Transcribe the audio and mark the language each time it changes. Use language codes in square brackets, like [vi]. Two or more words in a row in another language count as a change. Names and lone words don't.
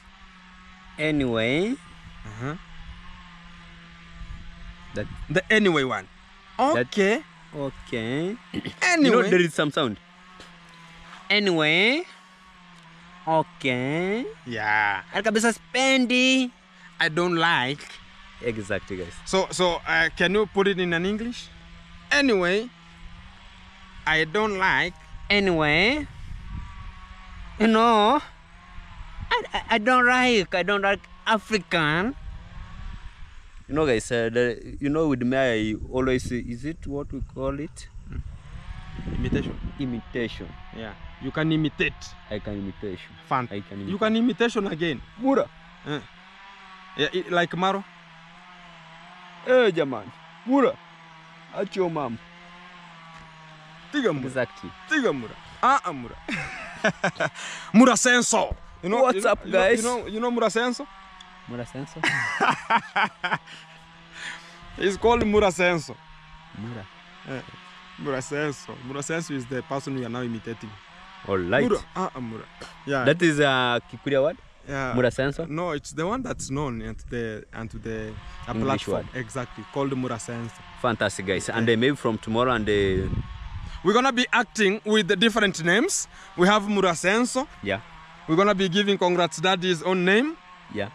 [en] Anyway. The anyway one. Okay. Okay. Anyway. You know, there is some sound. Anyway. Okay. Yeah. [sw] Kabisa spendi. [en] I don't like. Exactly, guys. So can you put it in an English? Anyway, I don't like. Anyway, you know, I don't like African. You know, guys, you know, with me, I always, is it what we call it? Imitation. Imitation. Yeah. You can imitate. I can imitation. Fun. I can imitate. You can imitation again. Mura. Yeah, like Maro. Hey, Jaman. Mura. At your mom. Tiga Mura. Exactly. Tiga Mura. Mura. Mura Senso. You know, What's up, guys? You know Mura Senso? Mura Senso? It's called Mura Senso. Mura. Mura Senso. Mura Senso is the person we are now imitating. All right. Mura. Mura. Yeah. That is a Kikuria word? Yeah. Mura Senso? No, it's the one that's known to the English platform. word. Exactly, called Mura Senso. Fantastic, guys. And maybe from tomorrow and we're gonna be acting with the different names. We have Murasenso. Yeah. We're gonna be giving Congrats Dad his own name. Yeah.